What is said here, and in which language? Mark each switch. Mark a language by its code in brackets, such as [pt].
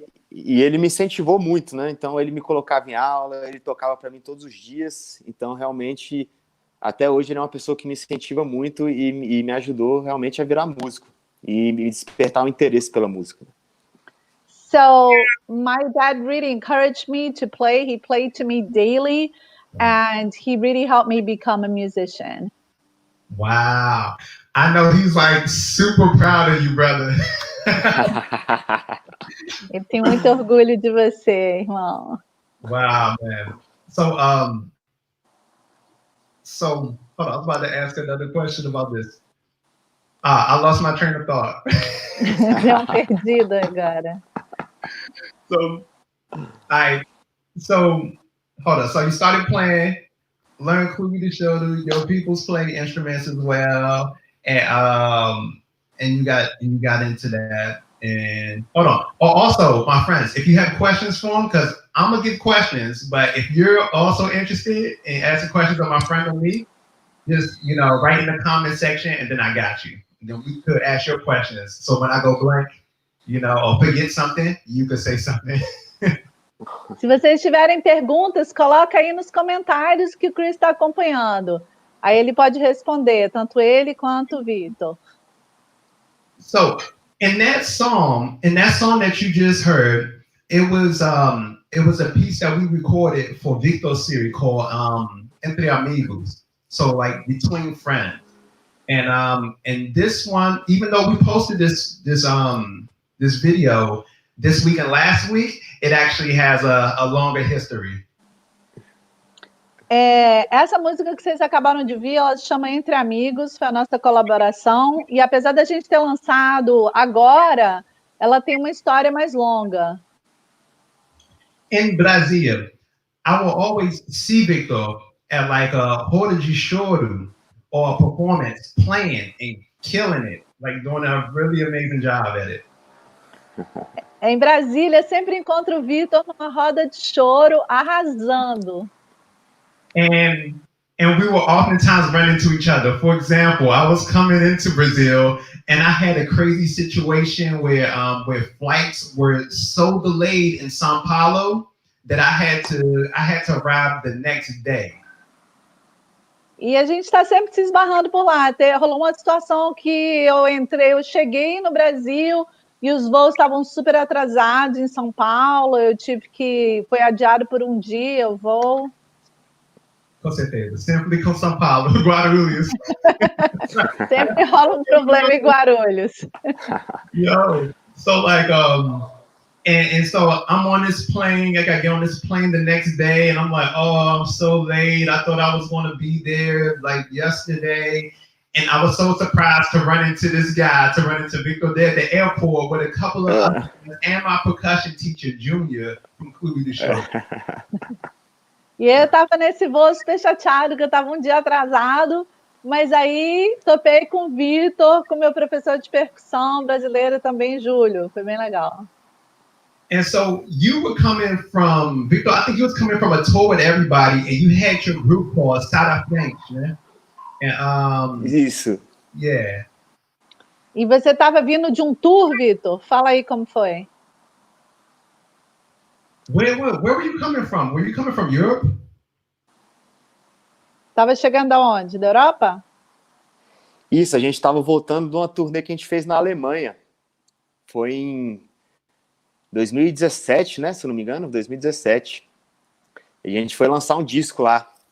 [pt] E ele me incentivou muito, né? Então ele me colocava em aula, ele tocava para mim todos os dias. Então realmente, até hoje ele é uma pessoa que me incentiva muito e me ajudou realmente a virar músico e me despertar um interesse pela música. [en] So my dad really encouraged me to play. He played to me daily. And he really helped me become a musician. Wow. I know he's like super proud of you, brother. [pt] Eu tenho muito orgulho de você, irmão. [en] Wow, man. So hold on, I was about to ask another question about this. I lost my train of thought. [pt] Deu perdido agora. [en] Hold on. So you started playing, learned Clube do Choro. Your peoples play instruments as well, and you got into that. And hold on. Also, my friends, if you have questions for them, because I'm gonna give questions, but if you're also interested in asking questions of my friend or me, just write in the comment section, and then I got you. And then we could ask your questions. So when I go blank, or forget something, you could say something. [pt] Se vocês tiverem perguntas, coloca aí nos comentários que o Chris está acompanhando. Aí ele pode responder, tanto ele quanto o Vitor. [en] So, in that song that you just heard, it was a piece that we recorded for Vitor's series called Entre Amigos. So like between friends. And this one, even though we posted this video this week and last week, it actually has a longer history. [pt] Essa música que vocês acabaram de ver, ela se chama Entre Amigos, foi a nossa colaboração, e apesar da gente ter lançado agora, ela tem uma história mais longa. [en] In Brazil, I will always see Vitor at like a roda de choro or a performance, playing and killing it, like doing a really amazing job at it. [pt] Em Brasília, sempre encontro o Vitor numa roda de choro, arrasando. [en] And and we will oftentimes run into each other. For example, I was coming into Brazil, and I had a crazy situation where flights were so delayed in São Paulo that I had to arrive the next day. [pt] E a gente está sempre se esbarrando por lá. Rolou uma situação que eu cheguei no Brasil e os voos estavam super atrasados em São Paulo. Foi adiado por um dia o voo. Com certeza, sempre com São Paulo, Guarulhos. Sempre rola problema em Guarulhos. [en] Yo, so like and so I'm on this plane. I got to get on this plane the next day, and I'm like, oh, I'm so late. I thought I was going to be there like yesterday, and I was so surprised to run into this guy, to run into Vitor there at the airport with a couple of others, and my percussion teacher, Junior, from Clube do Show. [pt] E eu estava nesse voo super chateado, que eu estava um dia atrasado, mas aí topei com o Vitor, com meu professor de percussão brasileiro também, Júlio. Foi bem legal. [en] And so you were coming from, Vitor, I think you was coming from a tour with everybody, and you had your group called Sada Frente, né? And, [pt] Isso. [en] Yeah. [pt] E você estava vindo de um tour, Vitor? Fala aí como foi. [en] Where were you coming from? Were you coming from Europe? [pt] Estava chegando aonde? Da Europa? Isso, a gente estava voltando de uma turnê que a gente fez na Alemanha. Foi em 2017, né? Se eu não me engano, 2017. E a gente foi lançar um disco lá.